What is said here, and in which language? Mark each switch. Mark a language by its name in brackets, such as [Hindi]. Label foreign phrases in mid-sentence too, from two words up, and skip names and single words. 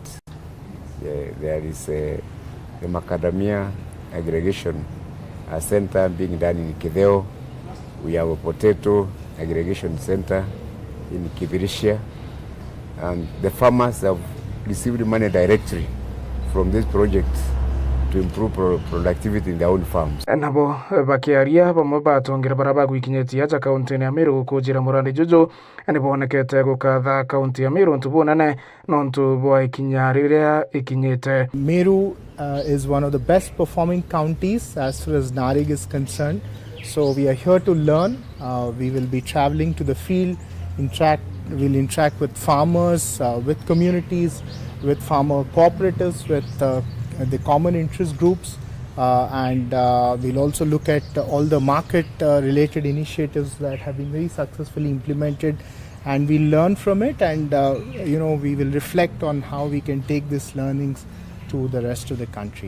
[English] There is the macadamia aggregation center being done in Kideo. We have a potato aggregation center in Kibirichia, and the farmers have received money directly from this project to improve productivity in their own farms. [Meru] Nabo bakiaria bamwe batongera baraba gwikinyetia aja kaunti ya Meru gukujira murandi jojo nibonekete gukatha kaunti ya Meru ntubonane nontu bwa ikinyariria ikinyete. [English] Meru is one of the best performing counties as far as NARIG is concerned. So we are here to learn. We will be traveling to the field, we'll interact with farmers, with communities, with farmer cooperatives, with the common interest groups, and we'll also look at all the market related initiatives that have been very successfully implemented and we learn from it, and we will reflect on how we can take these learnings to the rest of the country.